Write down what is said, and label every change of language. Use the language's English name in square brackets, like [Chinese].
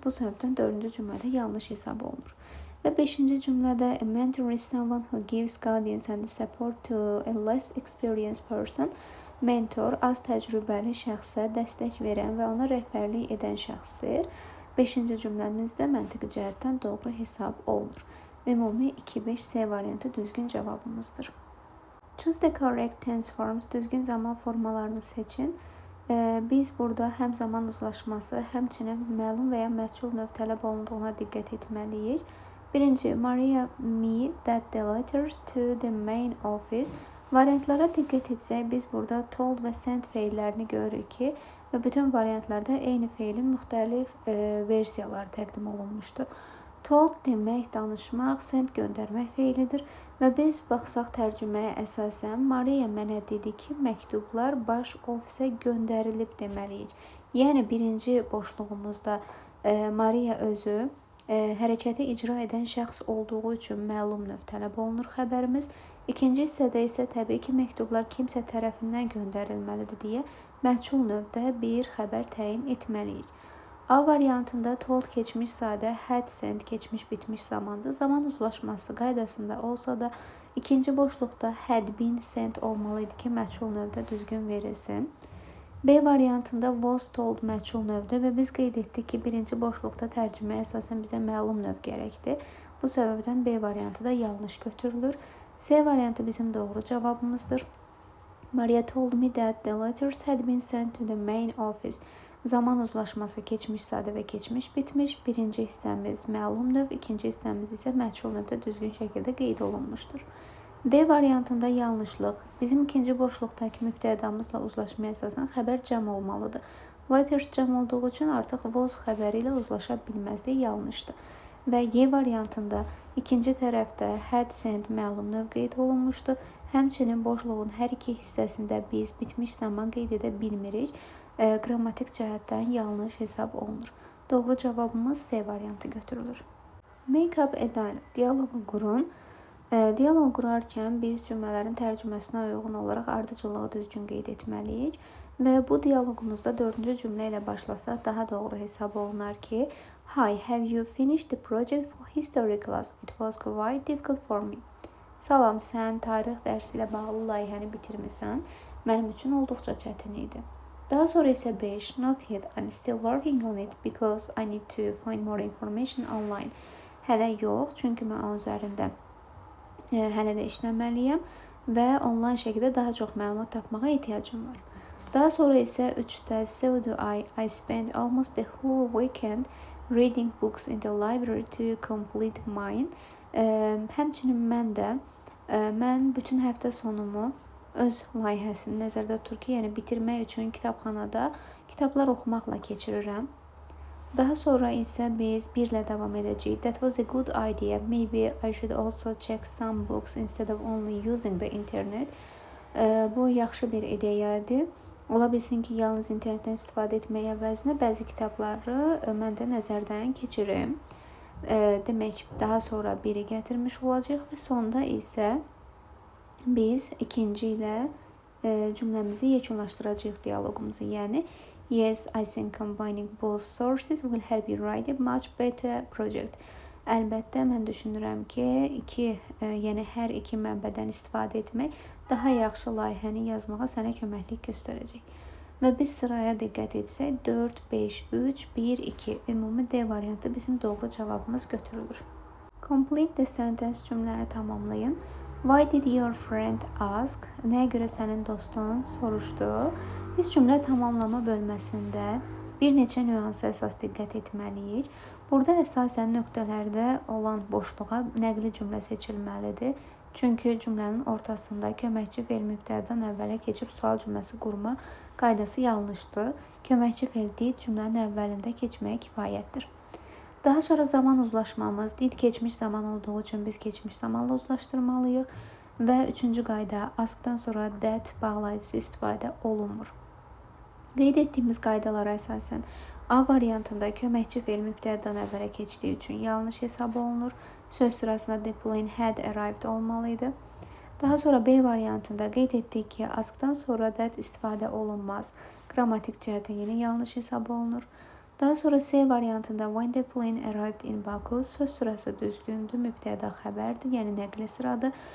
[Azerbaijani] Bu səbəbdən dördüncü cümlədə yanlış hesab olunur. Və beşinci cümlədə [English] a mentor is someone who gives guidance and support to a less experienced person. [Azerbaijani] Mentor az təcrübəli şəxsə dəstək verən və ona rəhbərlik edən şəxsdir. Beşinci cümləmizdə məntiqi cəhətdən doğru hesab olunur. Ümumi 2-5C variantı düzgün cavabımızdır. [English] Choose the correct tense forms. [Azerbaijani] Düzgün zaman formalarını seçin. Biz burada həm zaman uzlaşması, həmçinin məlum və ya məchul növ tələb olunduğuna diqqət etməliyik. [English] Birinci, Maria me that the letters to the main office. [Azerbaijani] Variantlara diqqət etsək, biz burada told və sent feillərini görürük ki, və bütün variantlarda eyni feilin müxtəlif versiyaları təqdim olunmuşdur. Told demək danışmaq, sent göndərmək feilidir və biz baxsaq tərcüməyə əsasən Maria mənə dedi ki, məktublar baş ofisə göndərilib deməliyik. Yəni birinci boşluğumuzda Maria özü hərəkəti icra edən şəxs olduğu üçün məlum növ tələb olunur xəbərimiz. İkinci hissədə isə təbii ki, məktublar kimsə tərəfindən göndərilməlidir deyə məchul növdə bir xəbər təyin etməliyik. A variantında told keçmiş sadə, had sent keçmiş bitmiş zamandır. Zaman uzlaşması qaydasında olsa da ikinci boşluqda [English] had been sent [Azerbaijani] olmalıydı ki, məchul növdə düzgün verilsin. B variantında was told məchul növdə və biz qeyd etdik ki, birinci boşluqda tərcüməyə əsasən bizə məlum növ gərəkdir. Bu səbəbdən B variantı da yanlış götürülür. C variantı bizim doğru cavabımızdır. [English] Maria told me that the letters had been sent to the main office. [Azerbaijani] Zaman uzlaşması keçmiş sadə və keçmiş bitmiş. Birinci hissəmiz məlum növ, ikinci hissəmiz isə məchul növdə düzgün şəkildə qeyd olunmuşdur. D variantında yanlışlıq. Bizim ikinci boşluqdakı mübtədamızla uzlaşmaya əsasən xəbər cəm olmalıdır. Letters cəm olduğu üçün artıq was xəbəri ilə uzlaşa bilməzdir, yanlışdır. Və Y variantında ikinci tərəfdə had sent məlum növ qeyd olunmuşdur. Həmçinin boşluğun hər iki hissəsində biz bitmiş zaman qeyd edə bilmirik. Qrammatik cəhətdən yanlış hesab olunur. Doğru cavabımız C variantı götürülür. [English] Make up a dialogue. [Azerbaijani] Dialoqu qurun. Dialoq qurarkən biz cümlələrin tərcüməsinə uyğun olaraq ardıcıllığı düzgün qeyd etməliyik. Və bu dialoqumuzda dördüncü cümlə ilə başlasaq daha doğru hesab olunar ki, [English] Hi, have you finished the project for history class? It was quite difficult for me. [Azerbaijani] Salam, sən tarix dərsi ilə bağlı layihəni bitirmisən. Mənim üçün olduqca çətin idi. Daha sonra isə 5. [English] Not yet, I'm still working on it because I need to find more information online. [Azerbaijani] Hələ yox, çünki mən onun üzərində hələ də işləməliyəm və onlayn şəkildə daha çox məlumat tapmağa ehtiyacım var. Daha sonra isə 3-də [English] so do I spent almost the whole weekend reading books in the library to complete mine. [Azerbaijani] Həmçinin mən bütün həftə sonumu öz layihəsini nəzərdə tutur ki, yəni bitirmək üçün kitabxanada kitablar oxumaqla keçirirəm. Daha sonra isə biz 1 ilə davam edəcəyik. [English] That was a good idea. Maybe I should also check some books instead of only using the internet. [Azerbaijani] Bu yaxşı bir ideyadır. Ola bilsin ki, yalnız internetdən istifadə etmək əvəzinə bəzi kitabları mən də nəzərdən keçirim. Demək, daha sonra 1-i gətirmiş olacaq və sonda isə biz ikinci ilə cümləmizi yekunlaşdıracağıq dialoqumuzu. [English] Yəni, yes, I think combining both sources will help you write a much better project. [Azerbaijani] Əlbəttə, mən düşünürəm ki, yəni hər iki mənbədən istifadə etmək daha yaxşı layihəni yazmağa sənə köməklik göstərəcək. Və biz sıraya diqqət etsək, 4, 5, 3, 1, 2 ümumi D variantı bizim doğru cavabımız götürülür. [English] Complete the sentence [Azerbaijani] cümləni tamamlayın. [English] Why did your friend ask? [Azerbaijani] Nəyə görə sənin dostun soruşdu? Biz cümlə tamamlama bölməsində bir neçə nüansa əsas diqqət etməliyik. Burada əsasən nöqtələrdə olan boşluğa nəqli cümlə seçilməlidir. Çünki cümlənin ortasında köməkçi fe'l mübtədadan əvvələ keçib sual cümləsi qurma qaydası yanlışdır. Köməkçi fe'l did cümlənin əvvəlində keçməyə kifayətdir. Daha sonra zaman uzlaşmamız, did keçmiş zaman olduğu üçün biz keçmiş zamanla uzlaşdırmalıyıq. Və üçüncü qayda, askdan sonra that bağlayıcısı istifadə olunmur. Qeyd etdiyimiz qaydalara əsasən A variantında köməkçi fe'l mübtədadan əvvələ keçdiyi üçün yanlış hesab olunur. Söz sırasında [English] the plane had arrived [Azerbaijani] olmalıydı. Daha sonra B variantında qeyd etdik ki, askdan sonra that istifadə olunmaz. Qrammatik cəhətdən yenə yanlış hesab olunur. Daha sonra C variantında [English] when the plane arrived in Baku [Azerbaijani] söz sırası düzgündür, mübtəda xəbərdir, yəni nəqli sıradır.